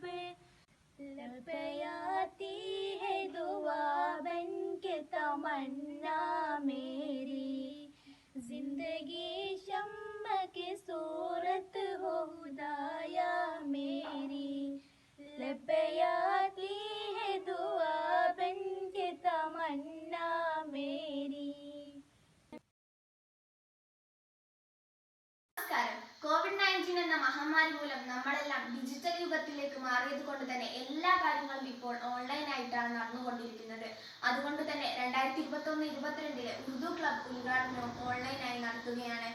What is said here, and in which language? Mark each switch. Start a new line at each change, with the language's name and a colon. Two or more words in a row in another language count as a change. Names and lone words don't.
Urdu: لب پہ آتی ہے دعا بن کے تمنا میری، زندگی شمع کی صورت ہو خدایا میری. لب پہ آتی ہے دعا بن کے تمنا میری.
Malayalam: നമസ്കാരം. COVID-19 എന്ന മഹാമാരി മൂലം നമ്മളെല്ലാം ഡിജിറ്റൽ യുഗത്തിലേക്ക് മാറിയത് കൊണ്ട് തന്നെ എല്ലാ കാര്യങ്ങളും ഇപ്പോൾ ഓൺലൈനായിട്ടാണ് നടന്നുകൊണ്ടിരിക്കുന്നത്. അതുകൊണ്ട് തന്നെ 2021-22 ഉറുദു ക്ലബ് ഉദ്ഘാടനവും ഓൺലൈനായി നടത്തുകയാണ്.